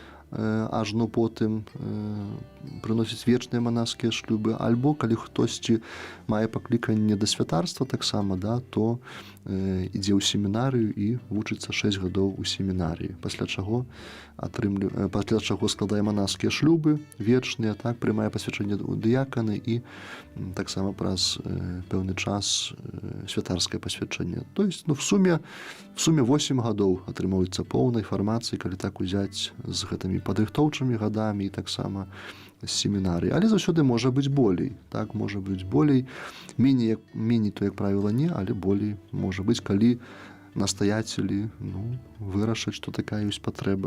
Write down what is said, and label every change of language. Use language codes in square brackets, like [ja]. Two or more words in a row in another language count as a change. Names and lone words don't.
[be] ажно потым прыносіць вечныя манаскія шлюбы, альбо калі хтосьці мае пакліканне да святарства таксама, да, то ідзе ў семінарыю і вучыцца 6 гадоў у семінарыі, пасля чаго складае манаскія шлюбы вечныя, так, прымае пасвячэнне ў дыяканы і таксама праз пэўны час святарскае пасвячэнне. [ru] То есть, в суме [be] 8 гадоў атрымоўваецца поўнай фармацыі, калі так узяць з гэтымі падрыхтоўчымі гадамі і таксама з семінарыі. Але заўсёды можа быць болей. Так, можа быць болей. Меней то, як правіла, не, але болей можа быць, калі настаяцелі вырашаць, што такая ёсць патрэба.